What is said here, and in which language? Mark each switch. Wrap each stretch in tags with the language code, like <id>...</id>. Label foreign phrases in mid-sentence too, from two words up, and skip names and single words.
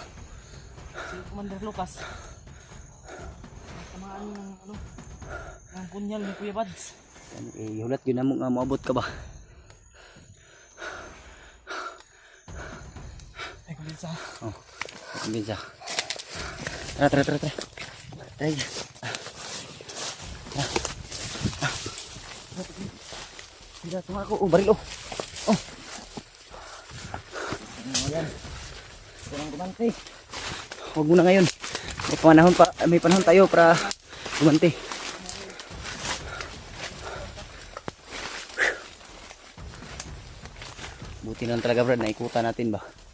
<tl>Si Commander Lucas. Tamaan ng ano? Ng punyal ni Kuya Bads.</tl> <ceb>Hulat yun na mo nga maabot ka ba?</ceb> <tl>Ay, kumbinsa. Oh, kumbinsa. Tara. Tara.</tl> <ms>Tidak tunggu aku.</ms> <tl>Oh, baril oh. Oh. Ayan. Kurang gumanti. Huwag muna ngayon. May panahon tayo para gumanti. Buti lang talaga Brad, naikutan natin ba?</tl>